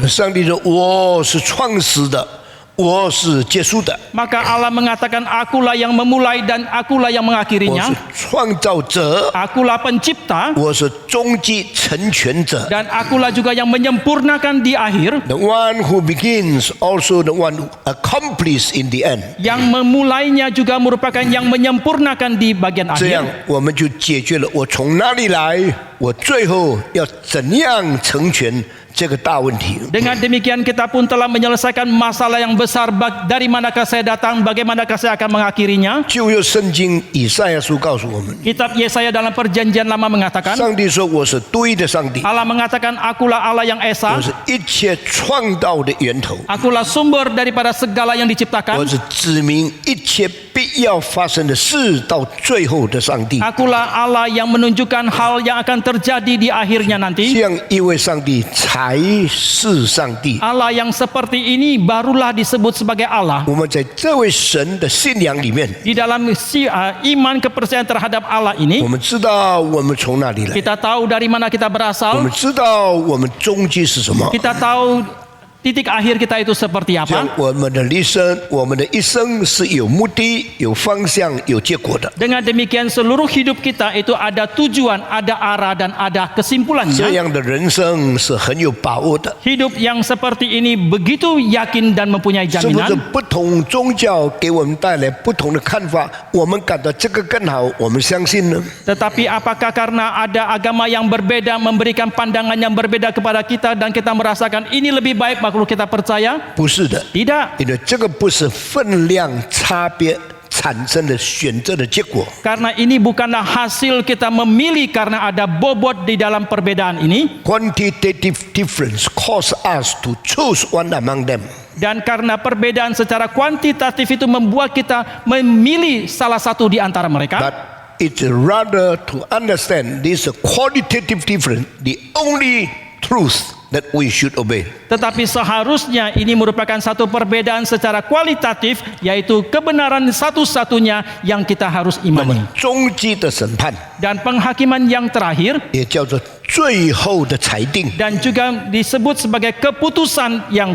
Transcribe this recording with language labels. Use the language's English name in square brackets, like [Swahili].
[Chinese] 上帝说：“我是创始的，我是结束的， [Indonesian] Maka Allah mengatakan, akulah yang memulai dan akulah yang [Chinese] 我 [Indonesian] mengakhirinya. [Chinese] 是创造者， [Indonesian] Akulah pencipta [Chinese] 我是终极成全者。” [Indonesian] dan akulah juga yang menyempurnakan di akhir. [English] The one who begins, also the one who accomplishes in the end. [Indonesian] Yang memulainya juga merupakan yang menyempurnakan di bagian [Chinese] 这样 [Indonesian] akhir. [Chinese] 我们就解决了我从哪里来，我最后要怎样成全这个大问题。 [Indonesian] Dengan demikian kita pun telah menyelesaikan masalah yang besar dari manakah saya datang, bagaimanakah saya akan mengakhirinya. [Chinese] 旧约圣经以赛亚书告诉我们， [Indonesian] Kitab Yesaya dalam perjanjian lama mengatakan, [Chinese] 上帝说我是对的上帝， [Indonesian] Allah mengatakan akulah Allah yang [Chinese] 我 [Indonesian] esa, [Chinese] 是一切创造的源头， [Indonesian] akulah sumber daripada segala yang [Chinese] 我 [Indonesian] diciptakan, [Chinese] 是指明一切必要发生的事到最后的上帝。 [Indonesian] akulah Allah yang menunjukkan hal yang akan terjadi di akhirnya [Chinese] 这 [Indonesian] nanti. [Chinese] 样一位上帝才是上帝。 [Indonesian] Allah yang seperti ini barulah disebut sebagai Allah. [Chinese] 我们在这位神的信仰里面， [Indonesian] Di dalam iman kepercayaan terhadap Allah [Chinese] 我 [Indonesian] ini, [Chinese] 们知道我们从哪里来， [Indonesian] kita tahu dari mana kita [Chinese] 我 [Indonesian] berasal, [Chinese] 们知道我们终极是什么。 [Indonesian] kita tahu titik akhir kita itu seperti [Chinese] 这样 [Indonesian] apa. [Chinese] 我们的一生是有目的、有方向、有结果的。 [Indonesian] Dengan demikian seluruh hidup kita itu ada tujuan, ada arah dan ada [Chinese] 这 [Indonesian] kesimpulannya. [Chinese] 样的人生是很有把握的。 [Indonesian] Hidup yang seperti ini begitu yakin dan mempunyai [Chinese] 是不是 [Indonesian] jaminan. [Chinese] 不同宗教给我们带来不同的看法？我们感到这个更好，我们相信呢？ [Indonesian] Tetapi apakah karena ada agama yang berbeda memberikan pandangan yang berbeda kepada kita dan kita merasakan ini lebih baik maka kita percaya? [Chinese] 不是的， [Indonesian] Tidak. [Chinese] 因为这个不是分量差别产生的选择的结果。 [Indonesian] Karena ini bukanlah hasil kita memilih karena ada bobot di dalam perbedaan ini. [English] Quantitative difference cause us to choose one among them. [Indonesian] Dan karena perbedaan secara kuantitatif itu membuat kita memilih salah satu di antara mereka. [English] But it's rather to understand this qualitative difference, the only truth that we should obey. [Indonesian] Tetapi seharusnya ini merupakan satu perbedaan secara kualitatif, yaitu kebenaran satu-satunya yang kita harus [Chinese] 那么 [Indonesian] imani. [Chinese] 终极的审判 [Indonesian] Dan penghakiman yang terakhir [Chinese] 也叫做最后的裁定， [Indonesian] dan juga disebut sebagai keputusan yang